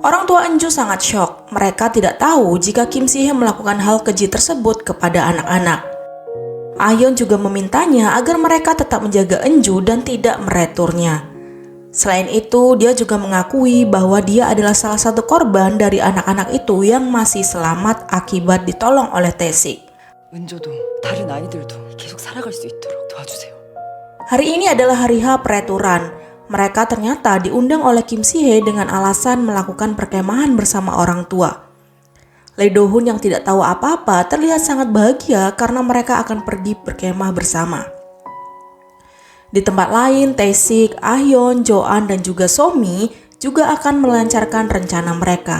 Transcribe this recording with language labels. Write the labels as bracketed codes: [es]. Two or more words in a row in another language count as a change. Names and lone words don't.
[id] Orang tua Eunju sangat syok. Mereka tidak tahu jika Kim Si-hye melakukan hal keji tersebut kepada anak-anak. Ahyeon juga memintanya agar mereka tetap menjaga Eunju dan tidak mereturnya. Selain itu, dia juga mengakui bahwa dia adalah salah satu korban dari anak-anak itu yang masih selamat akibat ditolong oleh Tae-sik. [ko] 은조도 다른 아이들도 계속 살아갈 수 있도록 도와주세요. [id] Hari ini adalah hari H pereturan. Mereka ternyata diundang oleh Kim Si-hye dengan alasan melakukan perkemahan bersama orang tua. Lee Do-hun yang tidak tahu apa-apa terlihat sangat bahagia karena mereka akan pergi berkemah bersama. Di tempat lain, Tae-sik, Ahyeon, Jo-an, dan juga So-mi juga akan melancarkan rencana mereka.